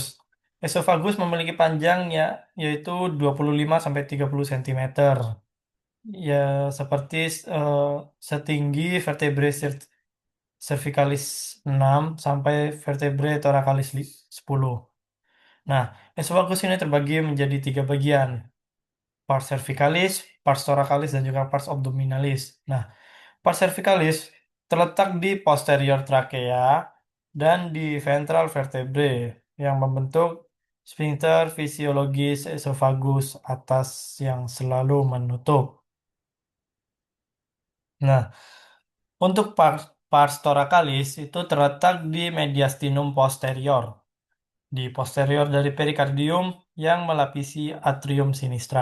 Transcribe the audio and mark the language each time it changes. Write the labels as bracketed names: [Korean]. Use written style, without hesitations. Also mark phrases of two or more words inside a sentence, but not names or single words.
[Indonesian] Esophagus memiliki panjangnya yaitu 25 sampai 30 cm. Ya, seperti eh, setinggi [Latin] vertebrae cervicalis [Indonesian] 6 sampai [Latin] vertebrae thoracalis [Indonesian] 10. Nah, esophagus ini terbagi menjadi 3 bagian, [Latin] pars cervicalis, pars thoracalis, [Indonesian] dan juga [Latin] pars abdominalis. [Indonesian] Nah, [Latin] pars cervicalis [Indonesian] terletak di posterior trachea dan di ventral vertebrae yang membentuk sphincter fisiologis esophagus atas yang selalu menutup. Nah, untuk [Latin] pars thoracalis [Indonesian] itu terletak di [Latin] mediastinum posterior, [Indonesian] di posterior dari perikardium yang melapisi [Latin] atrium sinistra.